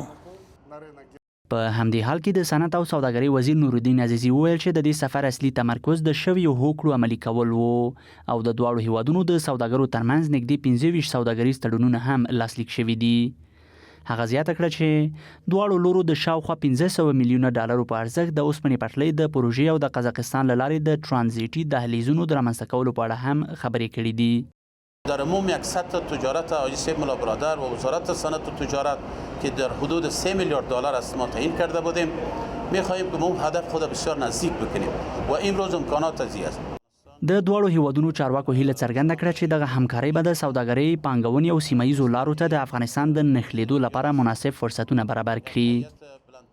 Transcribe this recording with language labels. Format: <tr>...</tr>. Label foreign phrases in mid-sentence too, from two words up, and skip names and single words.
<ps>په همدې حال کې د صنعت او سوداګرۍ وزیر نورالدین عزیزي وویل چې د دې سفر اصلي تمرکز د شویو هوکړو عملي کول وو او د دواړو هیوادونو د سوداګرو ترمنځ نږدې 25 سوداګریز تړونونه هم لاسلیک شوي دي. هغه زیاته کړه چې دواړو لورو د شاوخوا $500 میلیونه په ارزښت د اوسپنې پټلۍ د پروژې او د قزاقستان له لارې د ترانزیټي دهلیزونو د رامنځته کولو په اړه هم خبرې کړې دي.</ps> <fa>در عموم یک سطح تجارت آقای سید مولا برادر و وزارت صنعت و تجارت که در حدود $3 میلیارد است ما تعیین کرده بودیم، می‌خواهیم که ما هدف خود بسیار نزدیک بکنیم و امروز امکانات ازی است.</fa> <ps>د دواړو هیوادونو چارواکو هیله څرګنده کړه چې دغه همکاري به د سوداګرۍ، پانګونې او سیمه ییزو لارو ته د افغانستان د نښلېدو لپاره مناسب فرصتونه برابر کړي.</ps>